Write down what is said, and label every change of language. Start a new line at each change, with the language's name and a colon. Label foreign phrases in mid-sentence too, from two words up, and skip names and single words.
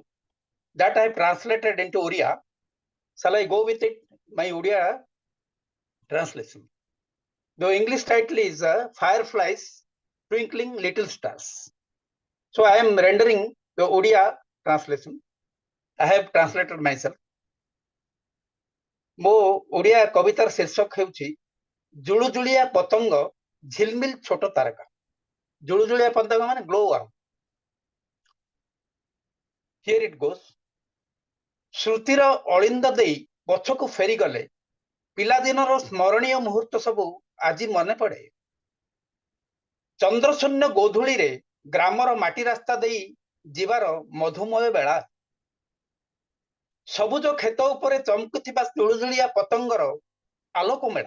English: That I translated into Oriya. Shall I go with it? My Oriya translation. The English title is Fireflies, Twinkling Little Stars. So I am rendering the Oriya translation. I have translated myself.
Odia: ମୋ ଓଡ଼ିଆ କବିତାର ଶୀର୍ଷକ ହେଉଛି ଜୁଳୁଜୁଳିଆ ପତଙ୍ଗ ଝିଲମିଲ ଛୋଟ ତାରକା। ଜୁଳୁଜୁଳିଆ ପତଙ୍ଗ ମାନେ
English: glow worm. Here it goes.
Odia: ଶ୍ରୁତିର ଅଳିନ୍ଦ ଦେଇ ପଛକୁ ଫେରିଗଲେ ପିଲାଦିନର ସ୍ମରଣୀୟ ମୁହୂର୍ତ୍ତ ସବୁ ଆଜି ମନେ ପଡ଼େ। ଚନ୍ଦ୍ରଶୂନ୍ୟ ଗୋଧୂଳିରେ ଗ୍ରାମର ମାଟି ରାସ୍ତା ଦେଇ ଯିବାର ମଧୁମୟ ବେଳା। ସବୁଜ କ୍ଷେତ ଉପରେ ଚମକୁଥିବା ଜୁଳୁଜୁଳିଆ ପତଙ୍ଗର ଆଲୋକ ମେଳା।